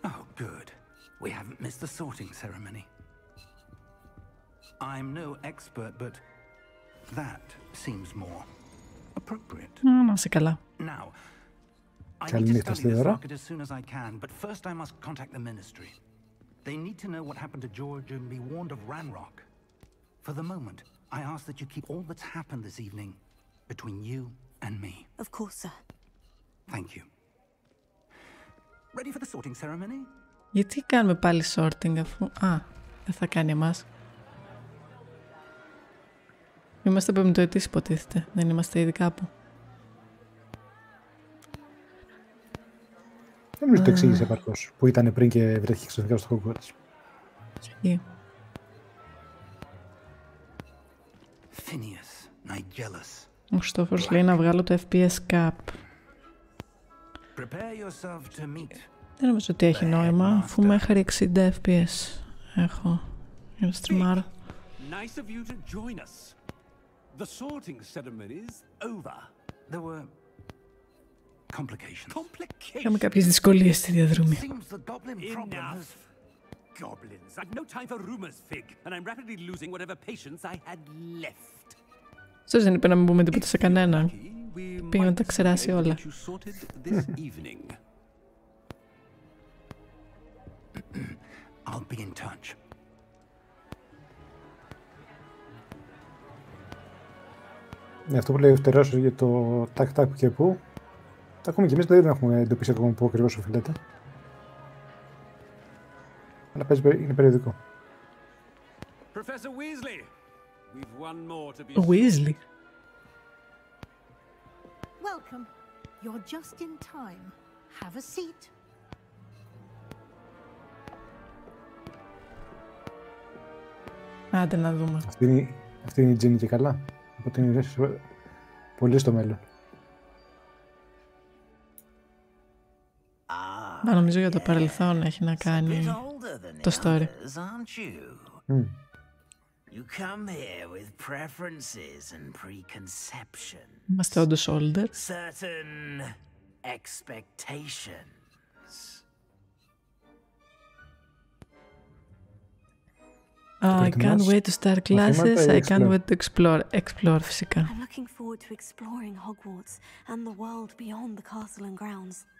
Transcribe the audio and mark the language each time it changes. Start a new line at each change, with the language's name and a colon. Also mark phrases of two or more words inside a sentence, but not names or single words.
English: Good. We haven't missed the sorting ceremony. I'm no expert, but that seems more appropriate.
Greek: Να σε καλά.
English: Now, I need to study this market as soon as I can, but first I must contact the ministry. They need to know what happened to George and be warned of Ranrock. For the moment, I ask that you keep all that's happened this evening between you and me. Of course, sir. Thank you. Ready for the sorting ceremony?
Greek: Γιατί κάνουμε πάλι sorting αφού... δεν θα κάνει εμάς. Είμαστε πεμπτοετής υποτίθεται. Δεν είμαστε ήδη κάπου. Δεν νομίζω το εξήγησε επαρκώς. Που ήταν πριν και βρέθηκε ξαφνικά στο Hogwarts. Phineas, Nigelus. Ο Χριστόφορος λέει να βγάλω το FPS Cap. Δεν νομίζω ότι έχει νόημα, αφού μέχρι 60 FPS έχω για να στριμάρω.
English: Nice of you to join us. The sorting ceremony is over. There were complications.
Greek: Είχαμε κάποιες δυσκολίες στη διαδρομή.
English: Enough. Goblins. I've no time for rumors, Fig, and I'm rapidly losing whatever patience I had left.
Greek: Σως δεν είπε να μην πούμε τίποτα σε κανέναν. Πήγε να τα ξεράσει όλα.
English: I'll be in touch.
Greek: Αυτό που λέει ο Φτερός για το τάκ-τάκ που και πού, τα ακούμε και εμείς, δεν έχουμε εντοπίσει ακόμα πού ακριβώς οφείλεται. Αλλά είναι περιοδικό.
English: Weasley. Welcome. You're just in time. Have a seat.
Greek: Άντε να δούμε. Αυτή είναι η Τζίνι και καλά. Οπότε είναι πολύ στο μέλλον. Μα νομίζω για το παρελθόν έχει να κάνει το story.
English: You come here with preferences and preconceptions.
Greek: Είμαστε όντως older.
English: Certain expectations. I can't wait to start classes. I can't wait to explore. Explore φυσικά. I'm looking forward to exploring Hogwarts and the world beyond the castle and grounds.